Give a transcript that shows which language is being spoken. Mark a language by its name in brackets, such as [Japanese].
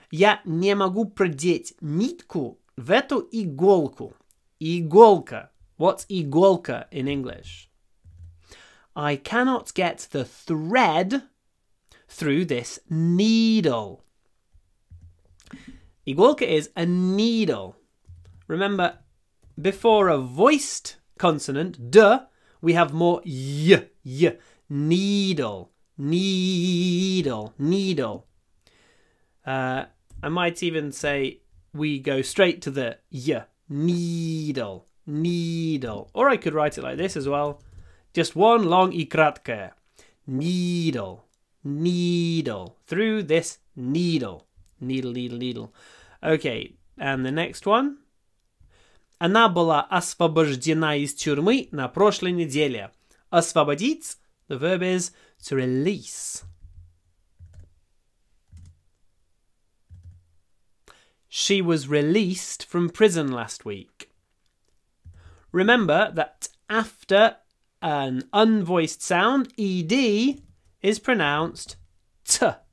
[Russian] Я не могу продеть нитку в эту иголку. Иголка. [English] What's иголка in English? I cannot get the thread through this needle. Иголка is a needle. Remember, before a voiced consonant, d, we have more y. Needle. Needle. Needle. I might even say we go straight to the y. Needle. Needle. Or I could write it like this as well. Just one long [Russian] и краткое. [English] Needle. Needle. Through this needle. Needle, needle, needle. Okay, and the next one. [Russian] Она была освобождена из тюрьмы на прошлой неделе. [English] Освободить, the verb is to release. She was released from prison last week. Remember that after an unvoiced sound, ed is pronounced t.